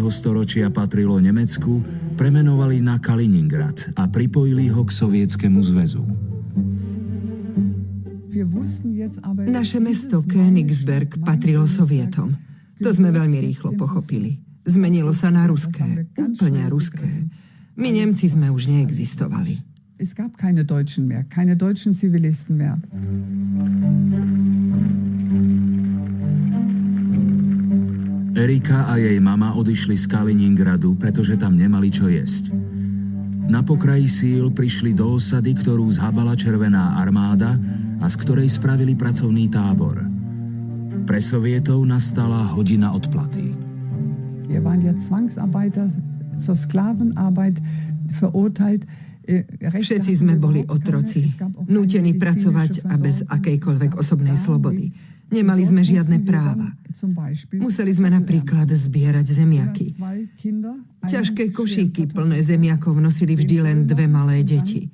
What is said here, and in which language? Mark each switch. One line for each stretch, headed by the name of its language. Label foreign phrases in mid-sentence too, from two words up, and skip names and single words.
Slovak: storočia patrilo Nemecku, premenovali na Kaliningrad a pripojili ho k Sovietskému zväzu. Naše mesto Königsberg patrilo Sovietom. To sme veľmi rýchlo pochopili. Zmenilo sa na ruské, úplne ruské. My Nemci sme už neexistovali.
German: Es gab keine Deutschen mehr, keine deutschen Zivilisten mehr.
Slovak: Erika a jej mama odišli z Kaliningradu, pretože tam nemali čo jesť. Na pokraji síl prišli do osady, ktorú zhabala Červená armáda a z ktorej spravili pracovný tábor. Pre Sovietov nastala hodina odplaty.
German: Wir waren ja Zwangsarbeiter zur Sklavenarbeit verurteilt.
Slovak: Všetci sme boli otroci, nútení pracovať a bez akejkoľvek osobnej slobody. Nemali sme žiadne práva. Museli sme napríklad zbierať zemiaky. Ťažké košíky plné zemiakov nosili vždy len 2 malé deti.